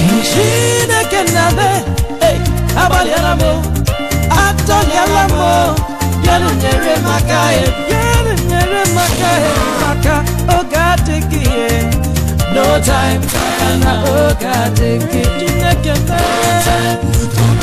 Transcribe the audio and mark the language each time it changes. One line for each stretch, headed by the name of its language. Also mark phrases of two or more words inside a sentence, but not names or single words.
Igbo: Chineke nna be, hey, agbalịala m o, atọliela m o, bịanụ nyere m aka, eh, bịanụ nyere m aka, eh, maka oge adịghị, eh.
English: No time,
Igbo: maka na oge adịghị. Chineke nna be.